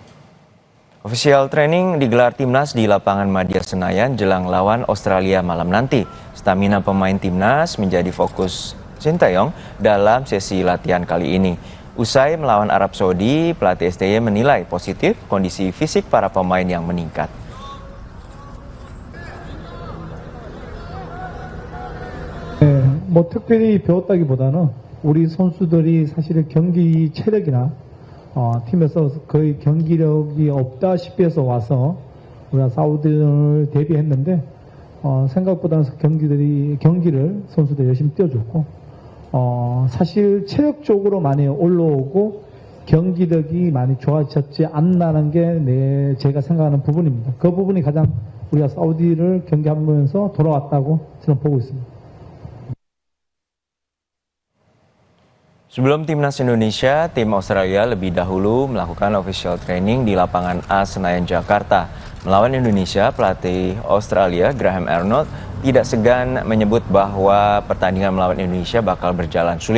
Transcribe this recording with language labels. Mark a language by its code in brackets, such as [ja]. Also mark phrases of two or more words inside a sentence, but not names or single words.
[en] Official training [id] digelar Timnas di lapangan Madia Senayan jelang lawan Australia malam nanti. Stamina pemain Timnas menjadi fokus Sinteyong dalam sesi latihan kali ini. Usai melawan Arab Saudi, pelatih STY menilai positif kondisi fisik para pemain yang meningkat. [ko] 뭐 특별히 배웠다기보다는 우리 선수들이 사실은 경기 체력이나 팀에서 거의 경기력이 없다시피 해서 와서 우리가 사우디를 대비했는데 생각보다는 경기를 선수들 열심히 뛰어줬고 사실 체력적으로 많이 올라오고 경기력이 많이 좋아졌지 않나는 게 제가 생각하는 부분입니다. 그 부분이 가장 우리가 사우디를 경기하면서 돌아왔다고 저는 보고 있습니다. [id] Sebelum Timnas Indonesia, tim Australia lebih dahulu melakukan [en] official training [id] di lapangan A Senayan, Jakarta. Melawan Indonesia, pelatih Australia Graham Arnold tidak segan menyebut bahwa pertandingan melawan Indonesia bakal berjalan sulit.